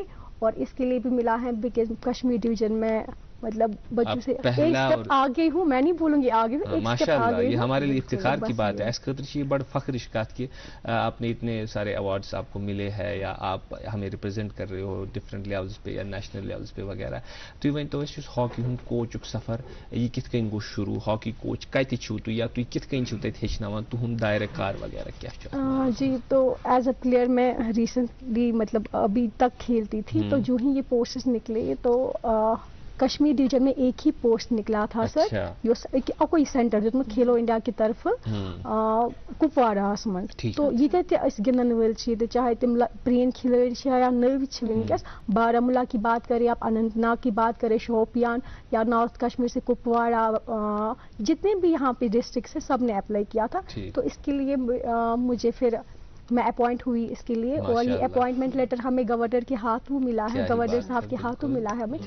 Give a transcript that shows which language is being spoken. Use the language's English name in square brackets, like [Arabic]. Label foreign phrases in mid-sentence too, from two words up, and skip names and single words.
[Urdu] اور اس کے لیے بھی ملا ہے بیکاز کشمیر ڈویژن میں مطلب بچوں سے ایک سٹیپ آگے ہوں, میں نہیں بولوں گی آگے ہوں, ماشاءاللہ یہ ہمارے لیے افتخار کی بات ہے. اس خاطر یہ بڑا [Kashmiri] فخرش کات [Urdu] کہ آپ نے اتنے سارے ایوارڈز آپ کو ملے ہیں, یا آپ ہمیں ریپرزینٹ کر رہے ہو [English] different levels [Urdu] پہ یا [English] national levels [Urdu] پہ وغیرہ. [Kashmiri] تُہۍ ؤنۍتو اَسہِ یُس ہاکی ہُنٛد کوچُک سفر یہ کِتھ کٔنۍ گوٚو شروع, ہاکی کوچ کتہِ چھِو تُہۍ, یا تُہۍ کِتھ کٔنۍ چھِو تَتہِ ہیٚچھناوان, تُہُنٛد دائرہ کار وغیرہ کیٛاہ چھُ؟ [Urdu] جی, تو [English] as a player [Urdu] میں ریسنٹلی مطلب ابھی تک کھیلتی تھی, تو جو ہی یہ پوسٹس نکلے تو کشمیر ڈویژن میں ایک ہی پوسٹ نکلا تھا سر, [Kashmiri] اکوئی سینٹر دیُتمُت کھیلو انڈیا [Urdu] کی طرف [Kashmiri] کپواراہس منٛز. تو ییٖتیاہ تہِ أسۍ گِنٛدن وٲلۍ چھِ ییٚتہِ, چاہے تِم پرٛٲنۍ کھلٲڑۍ چھِ یا نٔوۍ چھِ وٕنکیٚس, [Urdu] بارامولہ کی بات کرے, آپ اننت ناگ کی بات کرے, شوپیان یا نارتھ کشمیر سے کپواڑہ, جتنے بھی یہاں پہ ڈسٹرکٹس ہیں سب نے اپلائی کیا تھا. تو اس کے لیے مجھے پھر میں اپوائنٹ ہوئی اس کے لیے, اور یہ اپوائنٹمنٹ لیٹر ہمیں گورنر کے ہاتھوں ملا ہے, گورنر صاحب کے ہاتھوں ملا ہے ہمیں.